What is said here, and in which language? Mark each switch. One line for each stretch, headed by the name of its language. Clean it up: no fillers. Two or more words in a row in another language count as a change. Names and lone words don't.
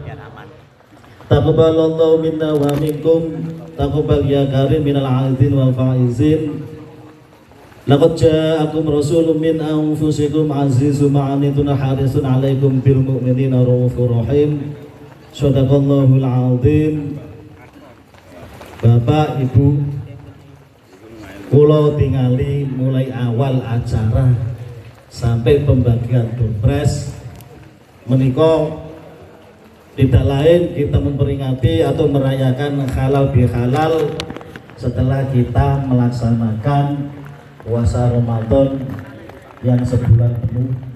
Arabic: تقبل الله منا ومنكم. تقبل يا كريم من العائدين والفائزين. لقد جاءكم رسول من أنفسكم عزيز ما عنتم حريص عليكم بالمؤمنين رؤوف رحيم. صدق الله العظيم.
Indonesian: Bapak Ibu,
Javanese: kula tingali
Indonesian: mulai awal acara sampai pembagian dompres menika tidak lain kita memperingati atau merayakan halal bihalal setelah kita melaksanakan puasa Ramadan yang sebulan penuh.